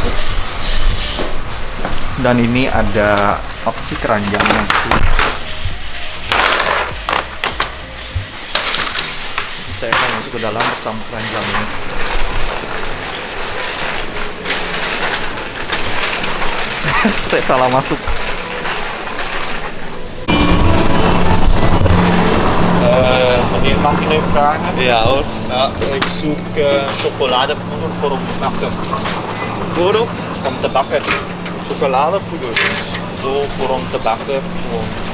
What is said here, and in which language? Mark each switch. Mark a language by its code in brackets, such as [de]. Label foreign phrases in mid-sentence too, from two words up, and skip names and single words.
[id] Dan ini ada apa sih keranjangnya? Saya akan masuk ke dalam bersama keranjang ini. Saya salah masuk. [nl] Meneer, mag ik even vragen? Ja hoor. Ik zoek chocoladepoeder voor op te bakken. Voor op? Om te bakken. Chocoladepoeder. Zo voor om te bakken. Gewoon.